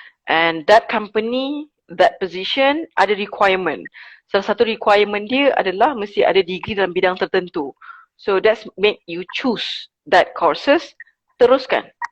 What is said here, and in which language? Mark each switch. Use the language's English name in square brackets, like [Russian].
[English] And that company, that position [Malay] ada [English] requirement. [Malay] Salah satu requirement dia adalah mesti ada degree dalam bidang tertentu. [English] So that's make you choose that courses, [Malay] teruskan.